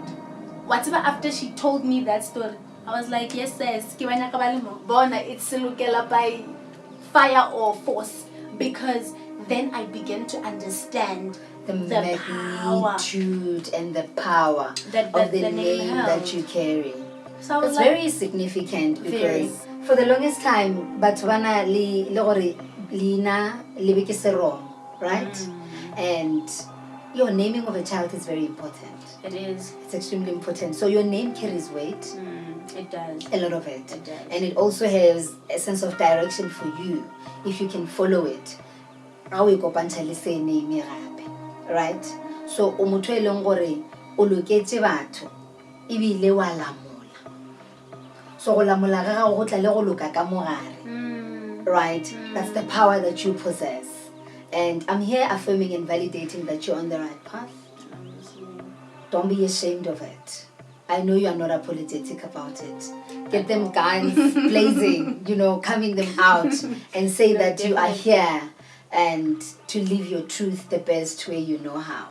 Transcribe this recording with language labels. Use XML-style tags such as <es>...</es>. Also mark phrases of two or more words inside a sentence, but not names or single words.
<en>Whatever after she told me that story, I was like, yes, it's Selokela by fire or force. Because then I began to understand the power magnitude and the power that of the name name held. that you carry. So I was It's like, very significant because very. for the longest time,</en> <tn>Batswana le gore lina lebeke se</tn> <en>wrong, right? And your naming of a child is very important. It is. It's extremely important. So your name carries weight. It does. A lot of it. It does. And it also has a sense of direction for you if you can follow it. Right?</en> <tn>So o motho e leng gore o loketse batho ebile wa lamola. So go lamola ga gago go tla le go loka ka mogare.</tn> <en>Right? That's the power that you possess. And I'm here affirming and validating that you're on the right path. Don't be ashamed of it. I know you are not apologetic about it. Get them guns blazing, coming them out and say that you are here and to live your truth the best way you know how.</en>